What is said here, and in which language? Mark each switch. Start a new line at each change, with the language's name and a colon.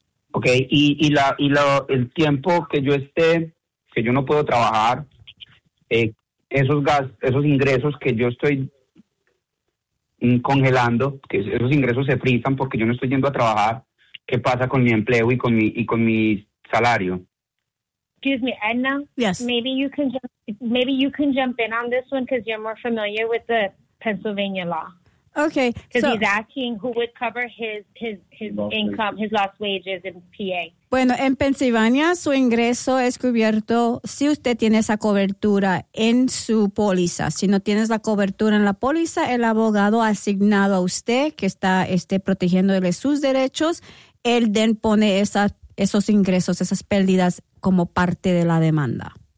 Spanish: Okay, el tiempo que yo esté, que yo no puedo trabajar, esos ingresos que yo estoy congelando, que esos ingresos se frizan porque yo no estoy yendo a trabajar, ¿qué pasa con mi empleo y con mi salario?
English: Excuse me, Edna. Yes. Maybe you can jump in on this one because you're more familiar with the Pennsylvania law. Okay. Because he's asking who would cover his income, his lost wages in PA.
Spanish: Bueno, en Pensilvania su ingreso es cubierto si usted tiene esa cobertura en su póliza. Si no tienes la cobertura en la póliza, el abogado asignado a usted que está protegiéndole sus derechos, él then pone esos ingresos, esas pérdidas como parte de la demanda.